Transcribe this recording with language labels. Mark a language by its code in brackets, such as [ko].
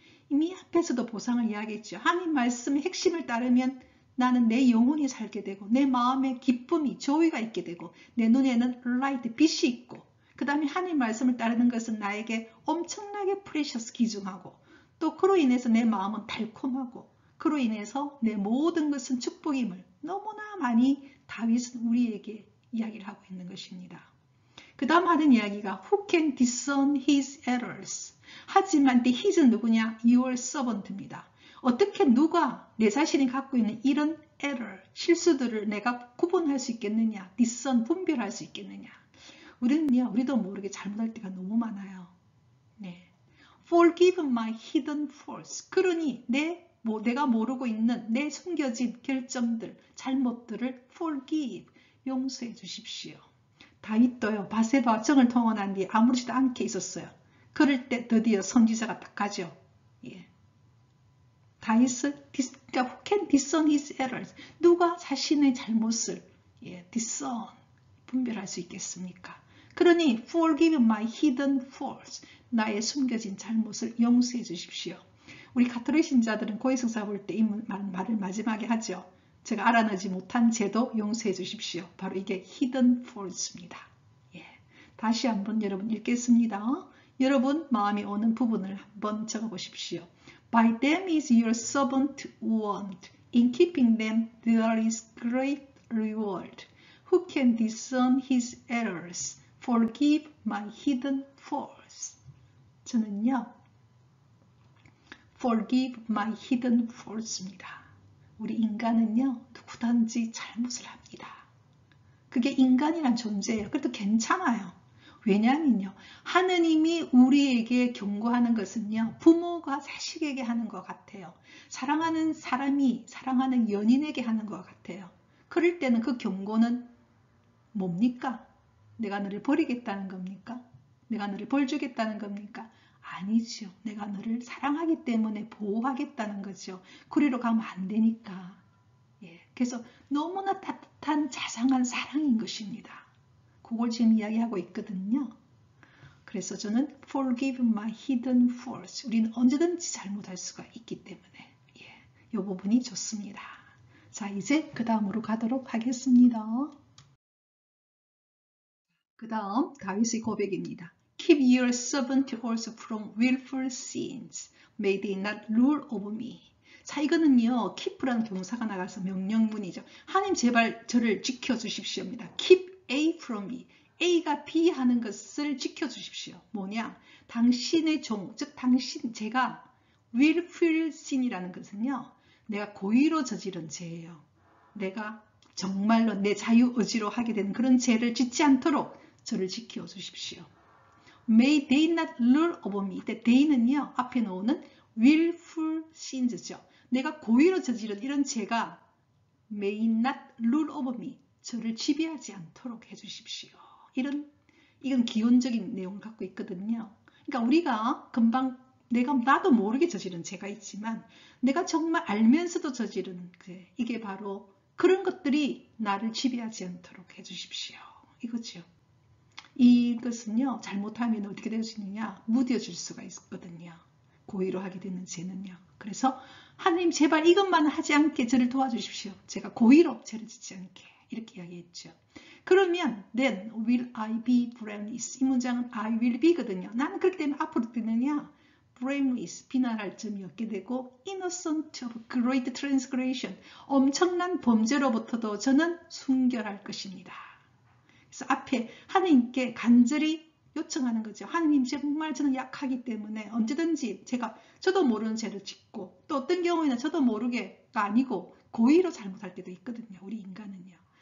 [ko] 이미 앞에서도 보상을 이야기했죠. 하나님 말씀의 핵심을 따르면 나는 내 영혼이 살게 되고 내 마음에 기쁨이, 조의가 있게 되고 내 눈에는 light, 빛이 있고, 그 다음에 하나님 말씀을 따르는 것은 나에게 엄청나게 precious, 귀중하고, 또 그로 인해서 내 마음은 달콤하고, 그로 인해서 내 모든 것은 축복임을 너무나 많이 다윗은 우리에게 이야기를 하고 있는 것입니다. 그 다음 하는 이야기가 [en] Who can discern his errors? [ko] 하지만 [en] the his [ko] 는 누구냐? [en] Your servant입니다. [ko] 어떻게 누가 내 자신이 갖고 있는 이런 error, 실수들을 내가 구분할 수 있겠느냐? discern, 분별할 수 있겠느냐? 우리는요, 우리도 모르게 잘못할 때가 너무 많아요. [en] 네. Forgive my hidden faults. [ko] 그러니 내가 모르고 있는 내 숨겨진 결점들, 잘못들을 forgive, 용서해 주십시오. 다윗도요, 바세바와 정을 통원한 뒤에 아무렇지도 않게 있었어요. 그럴 때 드디어 선지자가 딱 가죠. 예. 다윗은 그러니까 [en] who can discern his errors? [ko] 누가 자신의 잘못을 discern, 분별할 수 있겠습니까? 그러니 [en] forgive my hidden faults. [ko] 나의 숨겨진 잘못을 용서해 주십시오. 우리 가톨릭 신자들은 고해성사 볼 때 이 말을 마지막에 하죠. 제가 알아내지 못한 죄도 용서해 주십시오. 바로 이게 [en] hidden faults [ko] 입니다. 예. 다시 한번 여러분 읽겠습니다. 여러분 마음이 오는 부분을 한번 적어보십시오. [en] By them is your servant warned. In keeping them there is great reward. Who can discern his errors? Forgive my hidden faults. [ko] 저는요, [en] forgive my hidden faults [ko] 입니다. 우리 인간은요, 누구든지 잘못을 합니다. 그게 인간이란 존재예요. 그래도 괜찮아요. 왜냐하면요, 하느님이 우리에게 경고하는 것은요, 부모가 자식에게 하는 것 같아요. 사랑하는 사람이 사랑하는 연인에게 하는 것 같아요. 그럴 때는 그 경고는 뭡니까? 내가 너를 버리겠다는 겁니까? 내가 너를 벌 주겠다는 겁니까? 아니죠. 내가 너를 사랑하기 때문에 보호하겠다는 거죠. 그리로 가면 안 되니까. 예, 그래서 너무나 따뜻한 자상한 사랑인 것입니다. 그걸 지금 이야기하고 있거든요. 그래서 저는 [en] forgive my hidden faults. [ko] 우리는 언제든지 잘못할 수가 있기 때문에 이 부분이 좋습니다. 자, 이제 그 다음으로 가도록 하겠습니다. 그 다음 다윗의 고백입니다. [en] Keep your servant also from willful sins. May they not rule over me. [ko] 자, 이거는요, keep라는 동사가 나가서 명령문이죠. 하나님 제발 저를 지켜주십시오입니다. [en] Keep A from me. [ko] A가 B 하는 것을 지켜주십시오. 뭐냐? 당신의 종, 즉 제가 [en] willful sin [ko] 이라는 것은요, 내가 고의로 저지른 죄예요. 내가 정말로 내 자유 의지로 하게 되는 그런 죄를 짓지 않도록 저를 지켜주십시오. [en] May they not rule over me. [ko] they는요, 앞에 나오는 willful sins죠. 내가 고의로 저지른 이런 죄가 [en] may not rule over me. [ko] 저를 지배하지 않도록 해주십시오. 이건 기본적인 내용을 갖고 있거든요. 그러니까 우리가 금방 나도 모르게 저지른 죄가 있지만 내가 정말 알면서도 저지른 죄, 이게 바로 그런 것들이 나를 지배하지 않도록 해주십시오. 이거죠. 이것은요, 잘못하면 어떻게 될 수 있느냐? 무뎌질 수가 있거든요. 고의로 하게 되는 죄는요. 그래서 하나님 제발 이것만 하지 않게 저를 도와주십시오. 제가 고의로 죄를 짓지 않게 이렇게 이야기했죠. 그러면 [en] then will I be blameless. [ko] 이 문장은 [en] I will be거든요. [ko] 나는 그렇기 때문에 앞으로 뜨느냐 blameless, 비난할 점이 없게 되고 [en] innocent of great transgression, [ko] 엄청난 범죄로부터도 저는 순결할 것입니다. 그래서 앞에 하나님께 간절히 요청하는 거죠. 하나님 정말 저는 약하기 때문에 언제든지 저도 모르는 죄를 짓고 또 어떤 경우에는 저도 모르게가 아니고 고의로 잘못할 때도 있거든요. 우리 인간은요.